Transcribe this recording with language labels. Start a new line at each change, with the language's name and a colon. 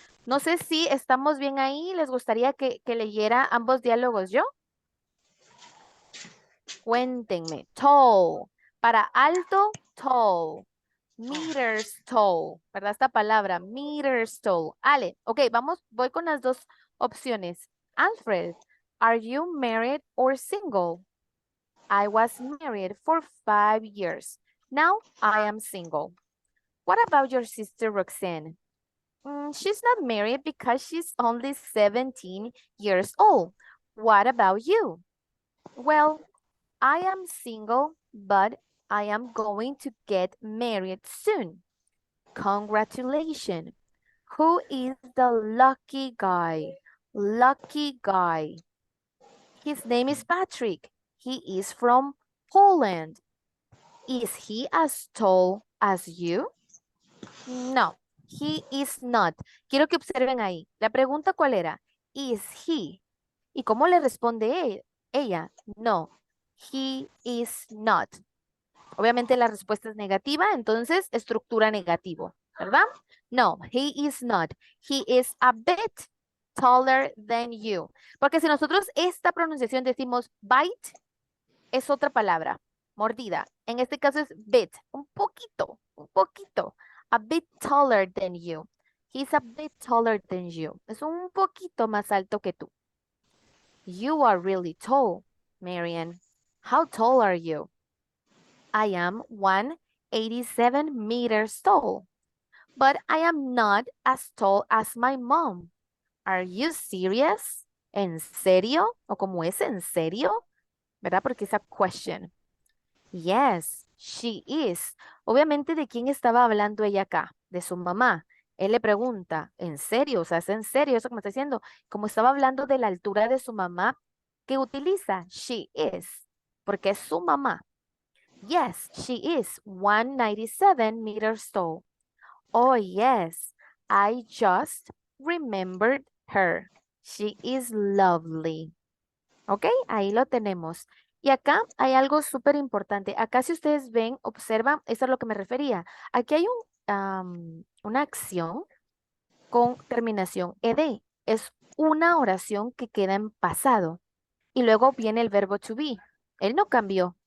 Spanish: No sé si estamos bien ahí. ¿Les gustaría que leyera ambos diálogos yo? Cuéntenme. Tall. Para alto, tall.
English: Meters tall.
Spanish: ¿Verdad? Esta palabra,
English: meters tall.
Spanish: Ale, ok, voy con las dos opciones.
English: Alfred, are you married or single? I was married for 5 years. Now I am single. What about your sister Roxanne? She's not married because she's only 17 years old. What about you? Well, I am single, but I am going to get married soon. Congratulations. Who is the lucky guy? Lucky guy. His name is Patrick. He is from Poland. Is he as tall as you? No, he is not.
Spanish: Quiero que observen ahí. La pregunta ¿cuál era?
English: Is he?
Spanish: ¿Y cómo le responde ella?
English: No, he is not.
Spanish: Obviamente la respuesta es negativa, entonces estructura negativo, ¿verdad?
English: No, he is not. He is a bit taller than you.
Spanish: Porque si nosotros esta pronunciación decimos bite, es otra palabra, mordida. En este caso es bit, un poquito, un poquito.
English: A bit taller than you. He's a bit taller than you.
Spanish: Es un poquito más alto que tú.
English: You are really tall, Marian. How tall are you? I am 187 meters tall, but I am not as tall as my mom. Are you serious?
Spanish: ¿En serio? ¿O como es en serio? ¿Verdad? Porque es
English: a question. Yes, she is.
Spanish: Obviamente, ¿de quién estaba hablando ella acá? De su mamá. Él le pregunta, ¿en serio? O sea, ¿es en serio eso que me está diciendo? Como estaba hablando de la altura de su mamá, ¿qué utiliza?
English: She is,
Spanish: porque es su mamá.
English: Yes, she is 197 meters tall. Oh, yes, I just remembered her. She is lovely. ¿Ok?
Spanish: Ahí lo tenemos. Y acá hay algo súper importante. Acá si ustedes ven, observan, eso es a lo que me refería. Aquí hay una acción con terminación ed. Es una oración que queda en pasado. Y luego viene el verbo to be. Él no cambió.